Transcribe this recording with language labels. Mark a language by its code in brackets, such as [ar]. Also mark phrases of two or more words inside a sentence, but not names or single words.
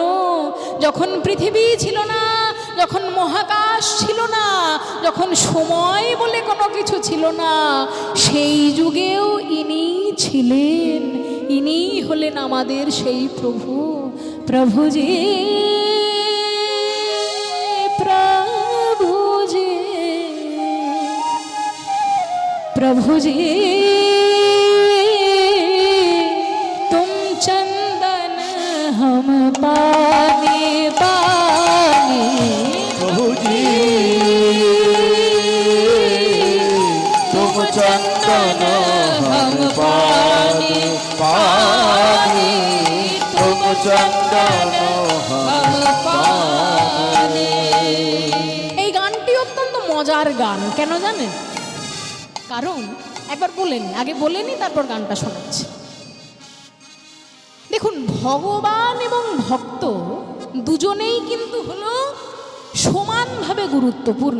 [bn] যখন পৃথিবী ছিল না, যখন মহাকাশ ছিল না, যখন সময় বলে কোনো কিছু ছিল না, সেই যুগেও ইনি ছিলেন। ইনি হলেন আমাদের সেই প্রভু। প্রভুজি, প্রভুজি, প্রভুজি, [hi] हम पानी पानी, प्रभु जी तुम चंदन हम पानी पानी, तुम चंदन हम पानी। [bn] এই গানটি অত্যন্ত মজার গান, কেন জানেন? কারণ একবার বলেনি, আগে বলেনি, তারপর গানটা শোনাচ্ছি। দেখুন, ভগবান এবং ভক্ত দুজনেই কিন্তু হলো সমানভাবে গুরুত্বপূর্ণ।